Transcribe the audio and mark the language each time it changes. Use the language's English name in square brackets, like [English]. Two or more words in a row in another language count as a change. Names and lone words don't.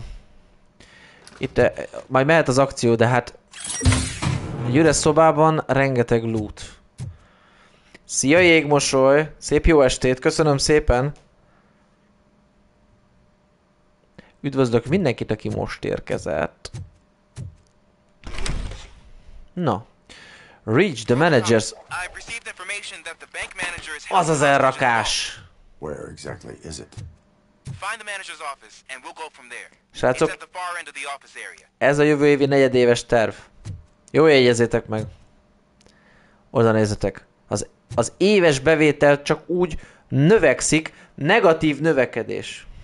[Hungarian] Itt majd mehet az akció, de hát egy üres szobában rengeteg loot. Szia jégmosoly! Szép jó estét, köszönöm szépen! Üdvözlök mindenkit, aki most érkezett. Na. [English] Reach the managers. [Hungarian] Az az elrakás. [English] Where exactly is it? [Hungarian] Srácok, ez a jövő évi negyedéves terv. Jó, jegyezzétek meg. Oda nézzetek. Az éves bevétel csak úgy növekszik, negatív növekedés.